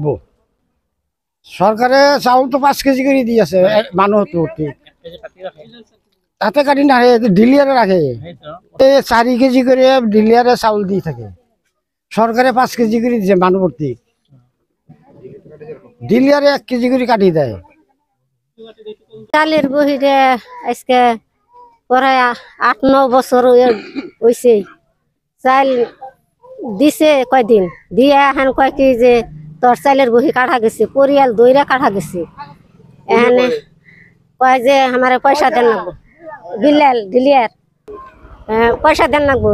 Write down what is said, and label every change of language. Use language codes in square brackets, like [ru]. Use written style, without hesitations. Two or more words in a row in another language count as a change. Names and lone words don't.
[as] চৰকাৰে চাউলটো 5 কেজি কৰি দি আছে মানুহটো, তাতে কাটি নাহে, ডিলিয়াৰে ৰাখে। এই 4 কেজি কৰি ডিলিয়াৰে চাউল দি থাকে। চৰকাৰে 5 কেজি কৰি দিছে মানুহ ভৰ্তি, ডিলিয়াৰে 1 কেজি কৰি কাটি দেয়। [bn] চালের বহিরে আজকে প্রায় 8-9 বছর হয়েছে। চাল দিছে কয়দিন দিয়ে এখন কয় কি যে তোর চালের বহি কাটা গেছে, পরিয়াল দইরা কাটা গেছে। এখানে কয় যে আমার পয়সা দেন লাগবো, বিল্লাল ডিলিয়ার পয়সা দেন লাগবো।